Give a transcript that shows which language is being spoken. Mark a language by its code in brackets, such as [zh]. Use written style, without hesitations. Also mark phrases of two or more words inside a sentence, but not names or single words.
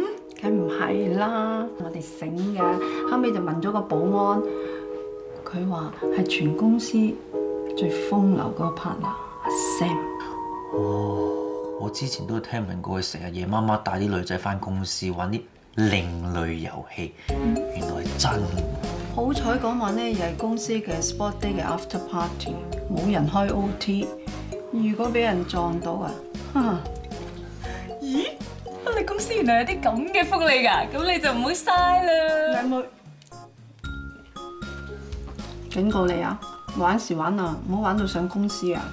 [yue] 梗唔係啦，我哋醒嘅，後尾就問咗個保安，佢話係全公司最風流嗰個 partner 阿 Sam。哦，我之前都聽聞過佢成日夜媽媽帶啲女仔翻公司玩啲另類遊戲，原來係真。好彩嗰晚咧又係公司嘅 [en] sport day [yue] 嘅 [en] after party， [yue] 冇人開 OT。如果俾人撞到啊，咦？你公司原來有啲咁嘅福利㗎，咁你就唔好嘥啦。靚妹，警告你啊，玩時玩啊，唔好玩到上公司啊！